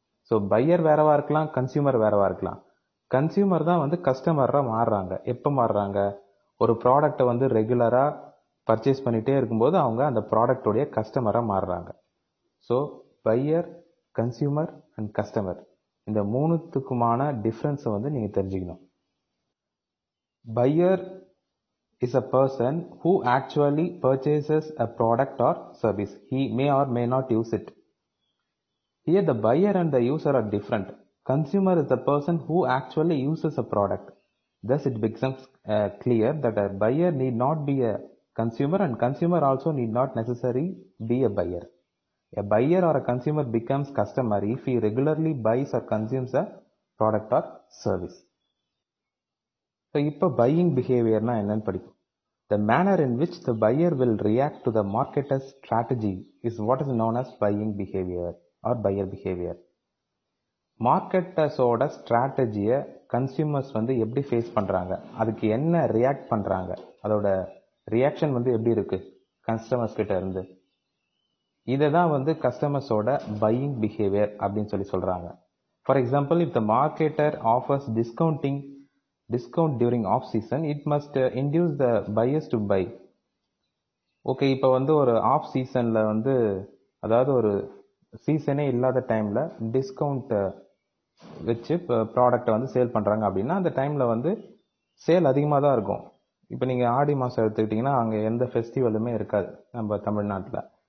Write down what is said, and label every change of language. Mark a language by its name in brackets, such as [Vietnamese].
[Tamil] So pier வேறவா இருக்கலாம், consumer வேறவா இருக்கலாம். Consumer தான் கஸ்டமரா மாறுறாங்க. எப்போ மாறுறாங்க? ஒரு ப்ராடக்டை ரெகுலரா பர்ச்சேஸ் பண்ணிட்டே இருக்கும்போது அவங்க அந்த ப்ராடக்டோடைய கஸ்டமரா மாறுறாங்க. So pier, consumer and customer, இந்த மூணுத்துக்குமான டிஃப்ரென்ஸை நீங்க தெரிஞ்சுக்கணும். [English] Buyer is a person who actually purchases a product or service. He may or may not use it. Here the buyer and the user are different. Consumer is the person who actually uses a product. Thus it becomes clear that a buyer need not be a consumer and consumer also need not necessarily be a buyer. A buyer or a consumer becomes customer if he regularly buys or consumes a product or service. [Tamil] So இப்போ buying behaviorனா என்னன்னு படிக்கும். [English] The manner in which the buyer will react to the marketer's strategy is what is known as buying behavior or buyer behavior. [Tamil] மார்க்கெட்டர்ஸோட ஸ்ட்ராட்டஜியை consumers எப்படி face பண்ணுறாங்க, அதுக்கு என்ன react பண்ணுறாங்க, அதோட reaction எப்படி இருக்கு கஸ்டமர்ஸ் கிட்ட இருந்து, இதை தான் கஸ்டமர்ஸோட பையிங் பிஹேவியர் அப்படின்னு சொல்லி சொல்கிறாங்க. [English] For example, if the marketer offers discount during off season, it must induce the buyers to buy. [Tamil] Okay, இப்போ ஒரு ஆஃப் சீசனில் அதாவது ஒரு சீசனே இல்லாத டைமில் டிஸ்கவுண்ட் வச்சு இப்போ ப்ராடக்டை சேல் பண்ணுறாங்க அப்படின்னா அந்த டைமில் சேல் அதிகமாக தான் இருக்கும். இப்போ நீங்கள் ஆடி மாதம் எடுத்துக்கிட்டிங்கன்னா அங்கே எந்த ஃபெஸ்டிவலுமே இருக்காது நம்ம தமிழ்நாட்டில்.